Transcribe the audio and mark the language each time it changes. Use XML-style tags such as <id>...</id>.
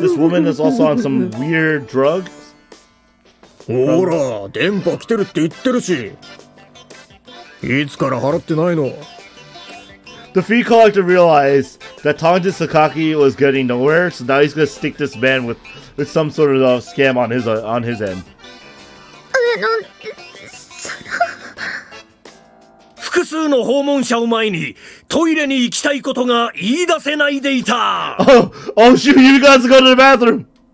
<en>This woman is also on some weird drug.</en> <ja>ほら、電波来てるって言ってるし。いつから払ってないの？</ja> <en>The fee collector realized that talking to Sakaki was getting nowhere, so now he's gonna stick this man with some sort of scam on his end.</en> <ja>複数の訪問者を前にトイレに行きたいことが言い出せないでいた。</ja> <en>Oh shoot, you guys go to the bathroom.</en>